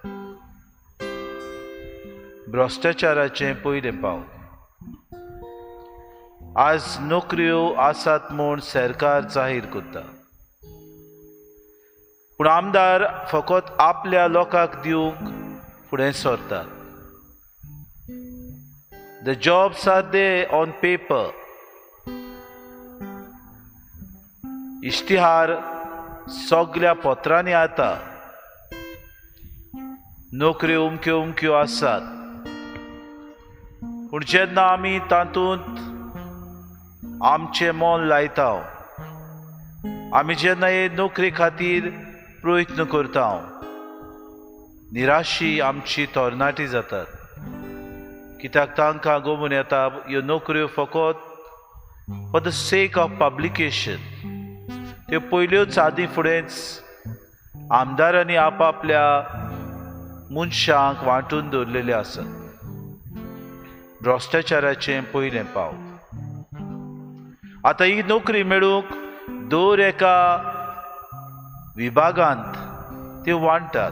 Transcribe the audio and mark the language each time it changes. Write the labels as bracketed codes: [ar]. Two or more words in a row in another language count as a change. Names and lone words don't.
[kok] भ्रश्टाचाराचें पयलें पावल. आज नोकऱ्यो आसात म्हूण सरकार जाहीर करता, पूण आमदार फकत आपल्या लोकांक दिवंक फुडें सरतात. [en] The jobs are there on paper. [kok] इश्तिहार सगळ्या पत्रांनी आता. नोकऱ्यो उमक्यो उमक्यो आसात, पूण जेन्ना आमी तातूंत आमचें मोल लायता, आमी जेन्ना हे नोकरे खातीर प्रयत्न करता, निराशी आमची तरणाटी जातात. कित्याक तांकां गमून येता ह्यो नोकऱ्यो फकत [en] for the sake of publication. [kok] त्यो पयल्योच आदी फुडेंच आमदारांनी आपआपल्या मनशांक वांटून दवरलेले आसात. भ्रश्टाचाराचें पयलें पावल. आतां ही नोकरी मेळूंक दर एका विभागांत त्यो वांटतात.